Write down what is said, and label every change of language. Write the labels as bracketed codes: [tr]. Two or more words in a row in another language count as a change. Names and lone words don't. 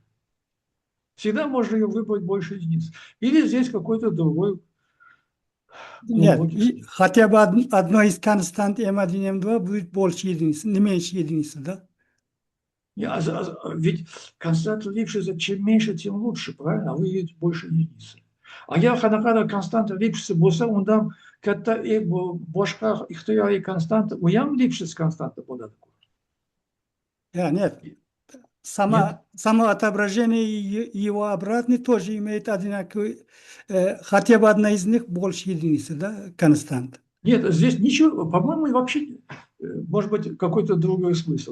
[ru] Всегда можно ее выбрать больше единиц. Или здесь какой-то другой Нет, глубокий и смысл. хотя бы одно из констант М1, М2 будет больше единицы, не меньше единицы, да? Ведь константа Липшица чем меньше, тем лучше, правильно? А вы видите больше единицы. [uz] А я kadar konstanta Lipschitz bulsa ondan katta bu boshqa ixtiyoriy konstanta u ham Lipschitz konstanta bo'ladi. [ru] Нет, Нет? само отображение и его обратный тоже имеет одинаковый, хотя бы одна из них больше единицы, да, констант. Нет, здесь ничего, по-моему, вообще, может быть, какой-то другой смысл.